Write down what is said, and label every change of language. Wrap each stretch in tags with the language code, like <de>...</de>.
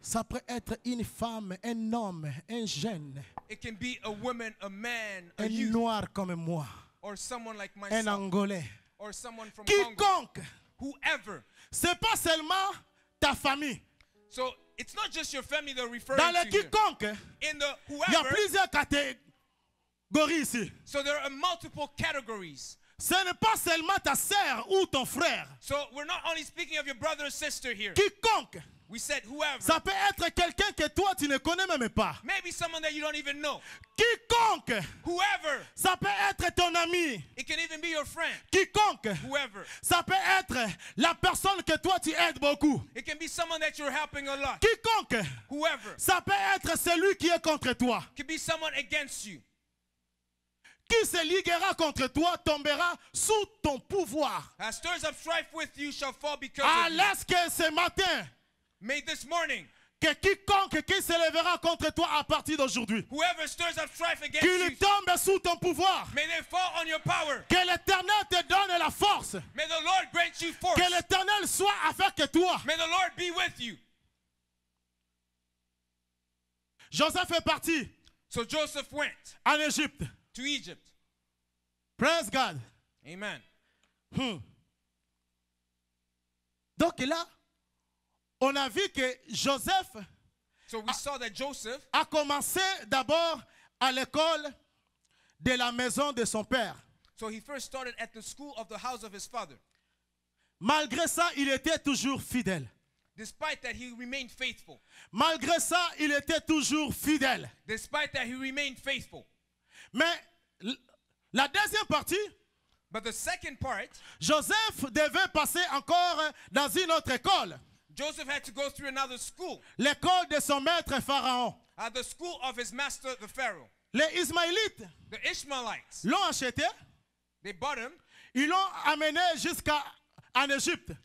<fr>ça peut être une femme, un homme, un jeune,</fr> <en>It can be a woman, a man, a</en> <fr>un</fr> <en>youth,</en> <fr>noir comme moi,</fr> <en>or someone like</en> <fr>un</fr> <en>myself,</en> <fr>Angolais.</fr> <en>or someone from Congo.</en> <fr>Quiconque,</fr> <en>Whoever.</en> <fr>c'est pas seulement ta famille.</fr> <en>So it's not just your family they're referring</en> <fr>Dans</fr> <en>to</en> <fr>le</fr> <en>here.</en> <fr>quiconque,</fr> <en>In the</en> <fr>il y a</fr> <en>whoever,</en> <fr>plusieurs catégories ici.</fr> <en>so there are multiple categories.</en> <fr>Ce n'est pas seulement ta sœur ou ton frère.</fr> <en>So we're not only speaking of your brother or sister here.</en> <fr>Quiconque,</fr> <en>We said whoever.</en> <fr>ça peut être quelqu'un que toi tu ne connais même pas.</fr> <en>Maybe someone that you don't even know.</en> <fr>Quiconque,</fr> <en>Whoever.</en> <fr>ça peut être ton ami.</fr> <en>It can even be your friend.</en> <fr>Quiconque,</fr> <en>Whoever.</en> <fr>ça peut être la personne que toi tu aides beaucoup.</fr> <en>It can be someone that you're helping a lot.</en> <fr>Quiconque,</fr> <en>Whoever.</en> <fr>ça peut être celui qui est contre toi.</fr> <en>It can be someone against you.</en> <fr>Qui se liguera contre toi tombera sous ton pouvoir.</fr> <en>As stirs up strife with you shall fall because Ah, of you.</en> <fr>laisse que ce matin,</fr> <en>May this morning,</en> <fr>que quiconque qui se lèvera contre toi à partir d'aujourd'hui,</fr> <en>whoever stirs up strife against</en> <fr>qu'il</fr> <en>you,</en> <fr>tombe sous ton pouvoir.</fr> <en>may they fall on your power.</en> <fr>Que l'Éternel te donne la force.</fr> <en>May the Lord grant you force.</en> <fr>Que l'Éternel soit avec toi.</fr> <en>May the Lord be with you.</en> <fr>Joseph est parti</fr> <en>So Joseph went</en> <fr>en Égypte.</fr> <en>to Egypt. Praise God. Amen.</en> <fr>Donc là, on a vu que Joseph</fr> <en>So we saw that Joseph</en> <fr>a commencé d'abord à l'école de la maison de son père.</fr> <en>So he first started at the school of the house of his father.</en> <fr>Malgré ça, il était toujours fidèle.</fr> <en>Despite that, he remained faithful.</en> <fr>Malgré ça, il était toujours fidèle.</fr> <en>Despite that, he remained faithful.</en> <fr>Mais la deuxième partie,</fr> <en>But the second part,</en> <fr>Joseph devait passer encore dans une autre école.</fr> <en>Joseph had to go through another school,</en> <fr>L'école de son maître Pharaon.</fr> <en>the school of his master, the Pharaoh.</en> <fr>Les Ismaélites</fr> <en>The Ishmaelites,</en> <fr>l'ont acheté,</fr> <en>they bought him</en> <fr>ils l'ont amené jusqu'en Égypte.</fr>